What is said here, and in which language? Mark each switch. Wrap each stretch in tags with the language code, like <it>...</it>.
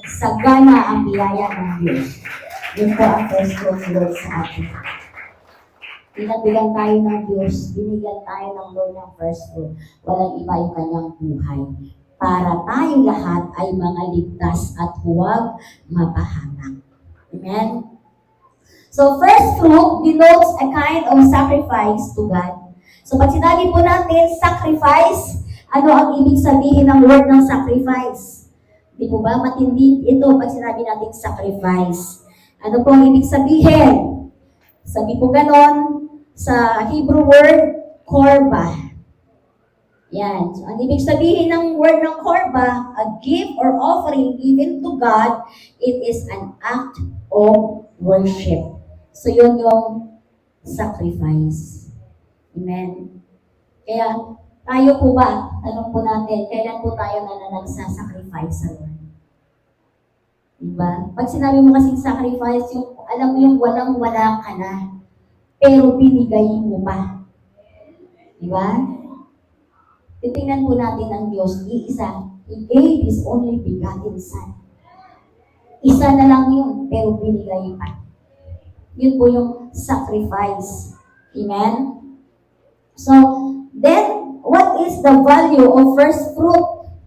<tl>Sagana ang biyaya ng Diyos. Yun po ang first fruit Lord sa atin. Pinagbigan tayo ng Diyos, binigyan tayo ng Lord ng first fruit. Walang iba yung kanyang buhay. Para tayo lahat ay mga ligtas at huwag mapahamak. Amen?</tl> <en>So, first fruit denotes a kind of sacrifice to God.</en> <tl>So, pag sinabi po natin, sacrifice, ano ang ibig sabihin ng word ng sacrifice? Di po ba? Matindi ito pag sinabi natin sacrifice. Ano po ang ibig sabihin? Sabi po ganon, sa Hebrew word, korba. Yan.</tl> <en>So,</en> <tl>ang ibig sabihin ng word ng korba,</tl> <en>a gift or offering given to God, it is an act of worship.</en> <tl>So, yun yung sacrifice. Amen. Kaya, tayo po ba, tanong po natin, kailan po tayo nagsasacrifice sa Lord? Diba? Pag sinabi mo kasing sacrifice, yung, alam mo yung walang-wala ka na, pero binigay mo pa. Diba? Titingnan po natin ang Diyos, iisa.</tl> <en>He gave His only begotten Son.</en> <tl>Isa na lang yun, pero binigay pa. Yun po yung sacrifice. Amen?</tl> <en>So, then, what is the value of first fruit?</en>